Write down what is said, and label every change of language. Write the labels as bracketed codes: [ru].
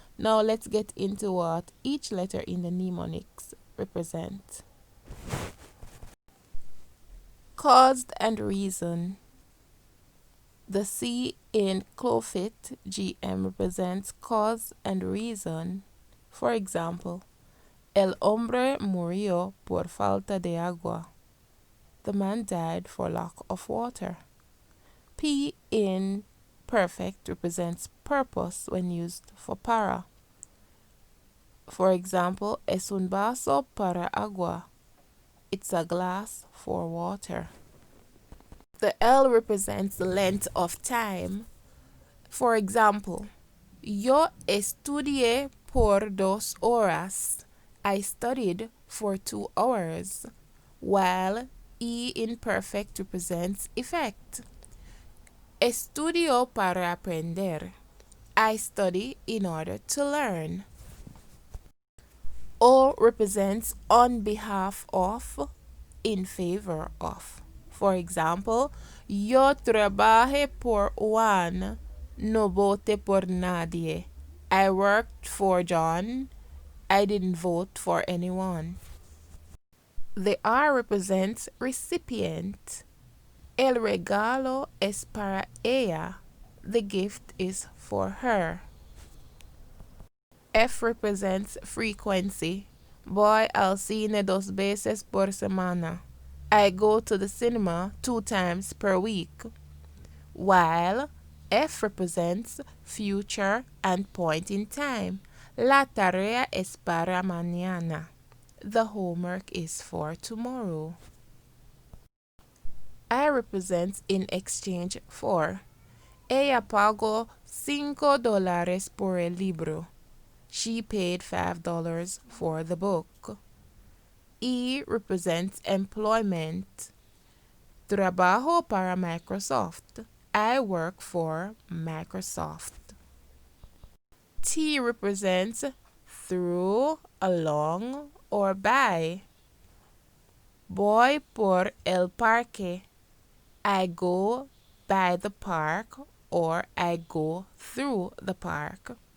[en] Now let's get into what each letter in the mnemonics represent. Caused and reason. The C in Clofit GM represents cause and reason. For example, [es] el hombre murió por falta de agua. [en] The man died for lack of water. P in perfect represents purpose when used for para. For example, [es] es un vaso para agua. [en] It's a glass for water. The L represents the length of time. For example, [es] yo estudié por 2 horas. [en] I studied for 2 hours. While E in perfect represents effect. [es] Estudio para aprender. [en] I study in order to learn. O represents on behalf of, in favor of. For example, [es] yo trabajé por Juan, no voté por nadie. [en] I worked for John, I didn't vote for anyone. The R represents recipient. [es] El regalo es para ella. [en] The gift is for her. F represents frequency. [es] Voy al cine 2 veces por semana. [en] I go to the cinema 2 times per week. While F represents future and point in time. [es] La tarea es para mañana. [en] The homework is for tomorrow. I represents in exchange for. [es] Ella pagó $5 por el libro. [en] She paid $5 for the book. E represents employment. [es] Trabajo para Microsoft. [en] I work for Microsoft. T represents through, along, or by. [es] Voy por el parque. [en] I go by the park or I go through the park.